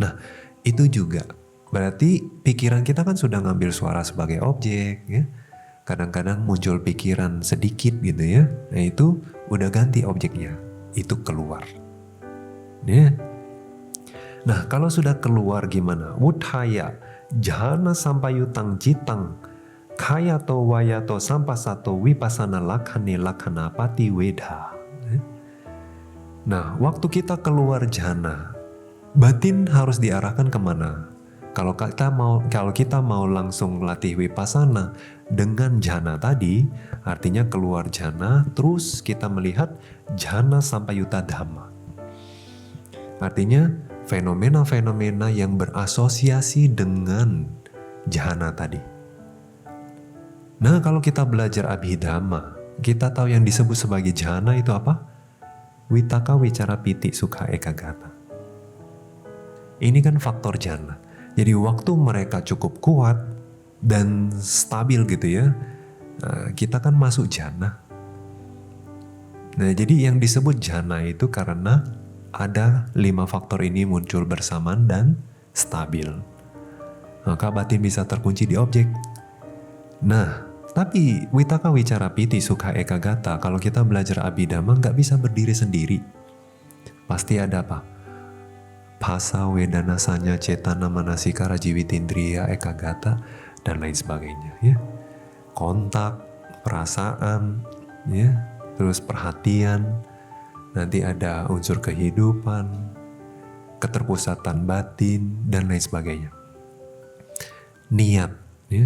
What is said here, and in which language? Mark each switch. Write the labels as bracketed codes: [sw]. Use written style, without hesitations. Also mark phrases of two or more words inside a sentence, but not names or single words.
[id] Nah, itu juga berarti pikiran kita kan sudah ngambil suara sebagai objek, ya. Kadang-kadang muncul pikiran sedikit gitu ya. Nah, itu udah ganti objeknya, itu keluar, ya. Nah, kalau sudah keluar gimana? [pi] Wudhaya, jhana sampayutang jitang, kayato wayato sampasato wipasana lakhane lakhanapati wedha. [id] Nah, waktu kita keluar jhana, batin harus diarahkan kemana? Kalau kita mau langsung latih wipasana dengan jhana tadi, artinya keluar jhana, terus kita melihat [pi] jhana sampayuta dhamma. [id] Artinya fenomena-fenomena yang berasosiasi dengan jhana tadi. Nah, kalau kita belajar abhidhamma, kita tahu yang disebut sebagai jhana itu apa? [pi] Vitaka, wicara, piti, sukha, ekagata. [id] Ini kan faktor jhana. Jadi waktu mereka cukup kuat dan stabil gitu ya, kita kan masuk jhana. Nah, jadi yang disebut jhana itu karena ada 5 faktor ini muncul bersamaan dan stabil. Maka batin bisa terkunci di objek. Nah, tapi [pi] vitaka, wicara, piti, sukha, ekagata, [id] kalau kita belajar abhidhamma nggak bisa berdiri sendiri. Pasti ada apa? [pi] Phasa, wedana, sanya, cetana, manasika, jiwitindriya, ekagata, [id] dan lain sebagainya. Ya. Kontak, perasaan, ya, terus perhatian, nanti ada unsur kehidupan, keterpusatan batin, dan lain sebagainya. Niat, ya.